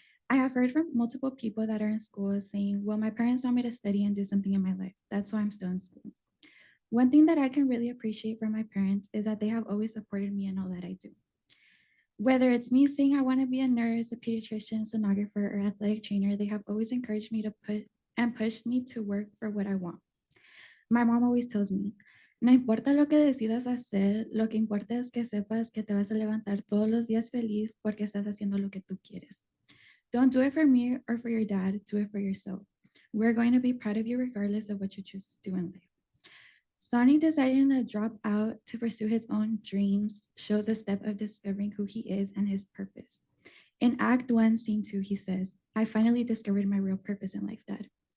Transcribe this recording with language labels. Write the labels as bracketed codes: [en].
[en] I have heard from multiple people that are in school saying, well, my parents want me to study and do something in my life. That's why I'm still in school. One thing that I can really appreciate from my parents is that they have always supported me in all that I do. Whether it's me saying I want to be a nurse, a pediatrician, sonographer, or athletic trainer, they have always encouraged me to push me to work for what I want. My mom always tells me, [es] no importa lo que decidas hacer, lo que importa es que sepas que te vas a levantar todos los días feliz porque estás haciendo lo que tú quieres. [en] Don't do it for me or for your dad, do it for yourself. We're going to be proud of you regardless of what you choose to do in life. Sonny deciding to drop out to pursue his own dreams shows a step of discovering who he is and his purpose. In Act 1, Scene 2, he says, I finally discovered my real purpose in life, Dad.